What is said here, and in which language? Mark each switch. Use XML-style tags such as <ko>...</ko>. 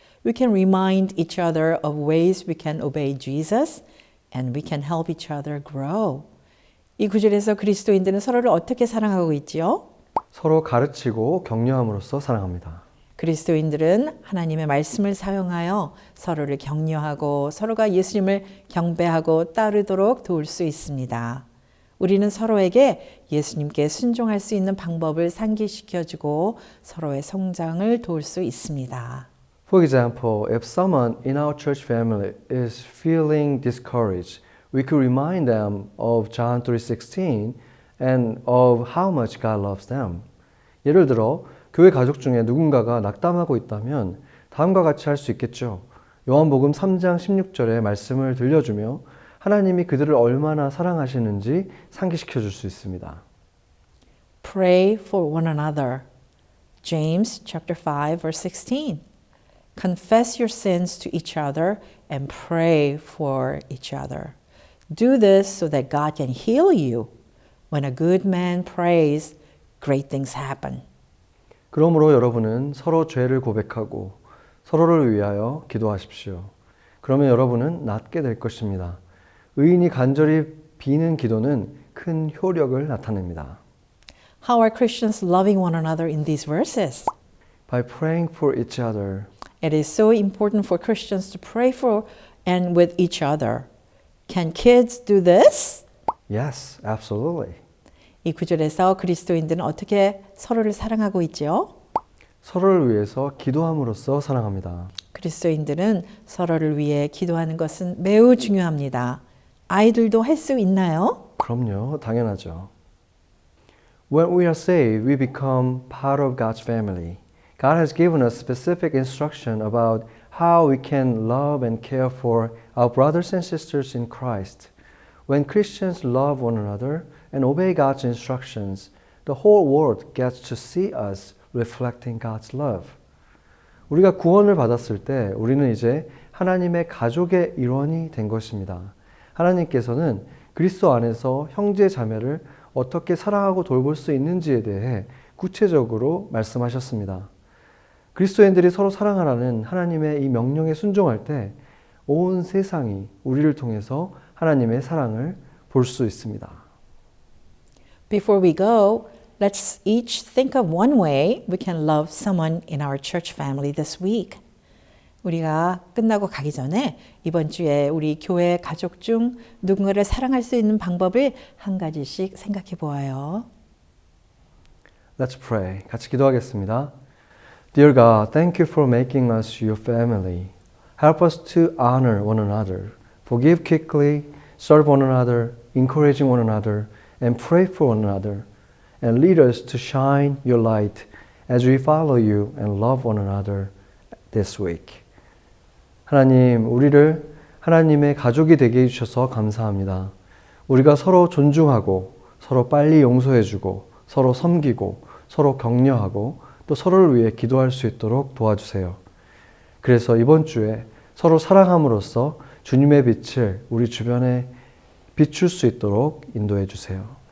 <en>We can remind each other of ways we can obey Jesus and we can help each other grow.</en> <ko>이 구절에서 그리스도인들은 서로를 어떻게 사랑하고 있지요? 서로 가르치고 격려함으로써 사랑합니다. 그리스도인들은 하나님의 말씀을 사용하여 서로를 격려하고 서로가 예수님을 경배하고 따르도록 도울 수 있습니다. 우리는 서로에게 예수님께 순종할 수 있는 방법을 상기시켜주고 서로의 성장을 도울 수 있습니다.</ko> <en>For example, if someone in our church family is feeling discouraged, we could remind them of John 3:16 and of how much God loves them.</en> <ko>예를 들어 교회 가족 중에 누군가가 낙담하고 있다면 다음과 같이 할 수 있겠죠. 요한복음 3장 16절의 말씀을 들려주며 하나님이 그들을 얼마나 사랑하시는지 상기시켜 줄 수 있습니다.</ko> <en>Pray for one another. James chapter 5 verse 16. Confess your sins to each other and pray for each other. Do this so that God can heal you. When a good man prays, great things happen.</en> <ko>그러므로 여러분은 서로 죄를 고백하고 서로를 위하여 기도하십시오. 그러면 여러분은 낫게 될 것입니다. 의인이 간절히 비는 기도는 큰 효력을 나타냅니다.</ko> <en>How are Christians loving one another in these verses? By praying for each other. It is so important for Christians to pray for and with each other. Can kids do this? Yes, absolutely.</en> <ko>이 구절에서 그리스도인들은 어떻게 서로를 사랑하고 있지요? 서로를 위해서 기도함으로써 사랑합니다. 그리스도인들은 서로를 위해 기도하는 것은 매우 중요합니다. 아이들도 할 수 있나요? 그럼요, 당연하죠.</ko> <en>When we are saved, we become part of God's family. God has given us specific instruction about how we can love and care for our brothers and sisters in Christ. When Christians love one another and obey God's instructions, the whole world gets to see us reflecting God's love.</en> <ko>우리가 구원을 받았을 때 우리는 이제 하나님의 가족의 일원이 된 것입니다. 하나님께서는 그리스도 안에서 형제 자매를 어떻게 사랑하고 돌볼 수 있는지에 대해 구체적으로 말씀하셨습니다. 그리스도인들이 서로 사랑하라는 하나님의 이 명령에 순종할 때 온 세상이 우리를 통해서 하나님의 사랑을 볼 수 있습니다.</ko> <en>Before we go, let's each think of one way we can love someone in our church family this week.</en> <ko>우리가 끝나고 가기 전에 이번 주에 우리 교회 가족 중 누군가를 사랑할 수 있는 방법을 한 가지씩 생각해 보아요.</ko> <en>Let's pray.</en> <ko>같이 기도하겠습니다.</ko> <en>Dear God, thank you for making us your family. Help us to honor one another, forgive quickly, serve one another, encouraging one another, and pray for one another. And lead us to shine your light as we follow you and love one another this week.</en> <ko>하나님, 우리를 하나님의 가족이 되게 해주셔서 감사합니다. 우리가 서로 존중하고, 서로 빨리 용서해주고, 서로 섬기고, 서로 격려하고, 또 서로를 위해 기도할 수 있도록 도와주세요. 그래서 이번 주에 서로 사랑함으로써 주님의 빛을 우리 주변에 비출 수 있도록 인도해 주세요.</ko>